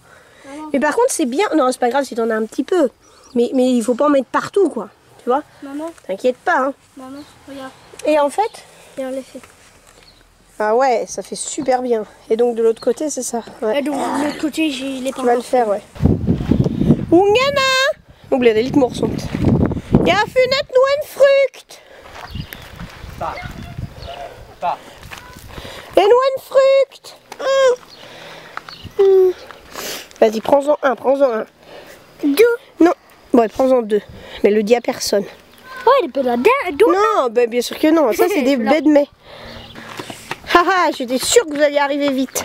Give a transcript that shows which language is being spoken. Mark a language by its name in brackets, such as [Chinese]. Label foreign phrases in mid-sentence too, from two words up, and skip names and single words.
[French] Mais par contre c'est bien... Non c'est pas grave si t'en as un petit peu. Mais il faut pas en mettre partout quoi. Tu vois? Maman. T'inquiète pas hein. Maman, regarde. Et en fait... Regarde l'effet. Ah ouais, ça fait super bien. Et donc de l'autre côté c'est ça. Ouais. Et donc de l'autre côté j'ai les Tu vas le faire ouais. Ungana! [Danish] Nu bliver det lidt morsomt. Jeg har fundet nu en frugt. Et nu en fruct. [French] Vas-y, prends-en un. Deux. Non, ouais, prends-en deux. Mais le dis à personne. Ouais, il peut la deux. Non, bah, bien sûr que non. Ça, c'est des baies de mai. Haha, j'étais sûre que vous alliez arriver vite.